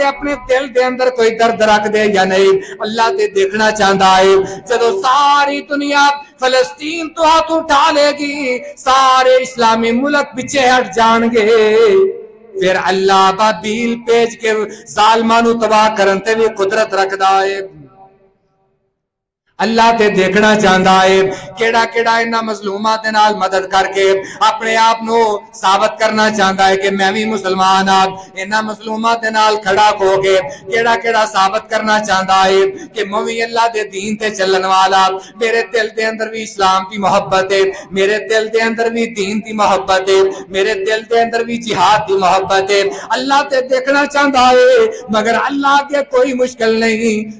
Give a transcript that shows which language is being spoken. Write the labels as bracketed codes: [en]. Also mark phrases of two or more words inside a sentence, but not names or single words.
[pa] اپنے دل دے اندر کوئی درد رکھ دے یا نہیں اللہ تے دیکھنا چاہتا ہے جدو ساری دنیا فلسطین تو ہاتھ اٹھا لے گی سارے اسلامی ملک پیچھے ہٹ جان گے پھر اللہ بابیل پیج کے ظالمانو تباہ کرن تے بھی قدرت رکھدا ہے اللہ تے دیکھنا چاہتا ہے کیڑا کیڑا انہاں مظلوماں دے نال مدد کر کے اپنے آپ نو ثابت کرنا چاہتا ہے کہ میں بھی مسلمان ہاں. انہاں مظلوماں دے نال کھڑا ہو کے کیڑا کیڑا ثابت کرنا چاہتا ہے کہ میں بھی اللہ دے دین تے چلن والا. میرے دل دے اندر بھی اسلام دی محبت ہے, میرے دل دے اندر بھی دین دی محبت ہے, میرے دل دے اندر بھی جہاد دی محبت ہے. اللہ تے دیکھنا چاہتا ہے مگر اللہ کے کوئی مشکل نہیں.